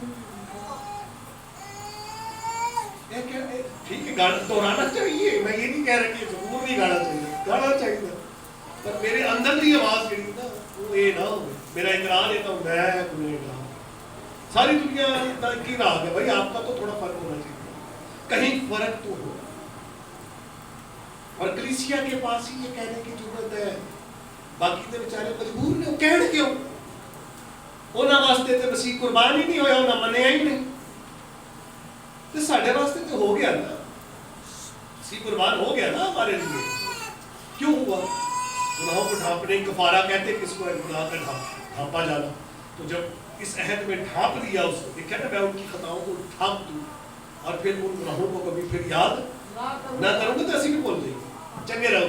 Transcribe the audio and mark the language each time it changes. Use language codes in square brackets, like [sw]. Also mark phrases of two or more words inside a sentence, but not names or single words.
[ur] ٹھیک ہے, گانا دہرانا چاہیے, میں یہ نہیں کہہ رہا کہ ضرور نہیں گانا چاہیے, گانا چاہیے, پر میرے اندر کی آواز جڑی نا وہ یہ نہ ہو. میرا اقرار ہے تو میں گنہگار. ساری دنیا کی راگ ہے بھائی, آپ کا تو تھوڑا فرق ہونا چاہیے, کہیں فرق تو ہو. اور کلیسیا کے پاس ہی یہ کہنے کی ضرورت ہے. [pa] باقی تے بیچارے مجبور نے کہن کیوں؟ انہاں واسطے تے مسیح قربان ہی نہیں ہویا, انہاں منیا ہی نہیں. تے ساڈے واسطے تے ہو گیا نا, مسیح قربان ہو گیا نا [ur] ہمارے لیے. کیوں ہوا؟ گناہوں کو ڈھانپنے کی کفارہ کہتے کس کو ہے؟ گناہ کا ڈھانپا جانا. تو جب اس عہد میں ڈھانپ دیا اس کو, دیکھا نا میں ان کی خطاؤں کو ڈھانپ دوں اور پھر ان گناہوں کو کبھی پھر یاد نہ کروں گا, تو ایسی بھی بول دیں گے [pa] چنگے رہو.